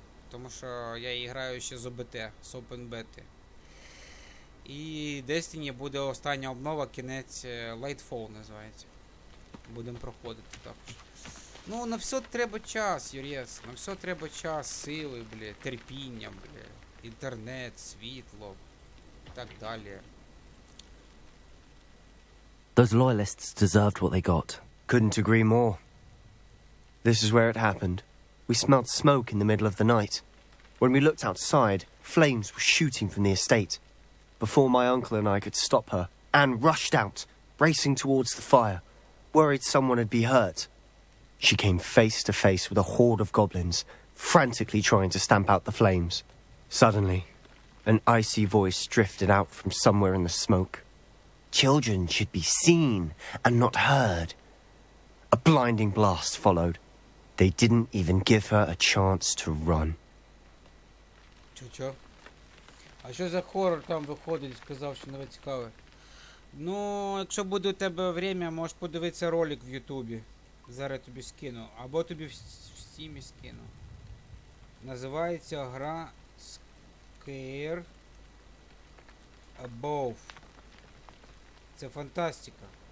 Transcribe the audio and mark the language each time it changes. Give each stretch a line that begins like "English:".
Ukrainian: Тому що я її граю ще з ОБТ, з Open Beta. І Destiny буде остання обнова, кінець Lightfall називається. Будемо проходити також. Ну, на все треба час, Юрєс. На все треба час, сили, терпіння, інтернет, світло і так далі.
English: Those loyalists deserved what they got. Couldn't agree more. This is where it happened. We smelled smoke in the middle of the night. When we looked outside, flames were shooting from the estate. Before my uncle and I could stop her, Anne rushed out, racing towards the fire, worried someone had been hurt. She came face to face with a horde of goblins, frantically trying to stamp out the flames. Suddenly, an icy voice drifted out from somewhere in the smoke. Children should be seen and not heard. A blinding blast followed. They didn't even give her a chance to run.
Ukrainian: Чо? А що за хорор там виходить, сказав, що не цікаве? Ну, якщо буде у тебе
Russian: время,
Ukrainian: можеш подивитися ролик в Ютубі. Зараз тобі скину. Або тобі в Стімі скину. Називається гра Scare Above. Це фантастика.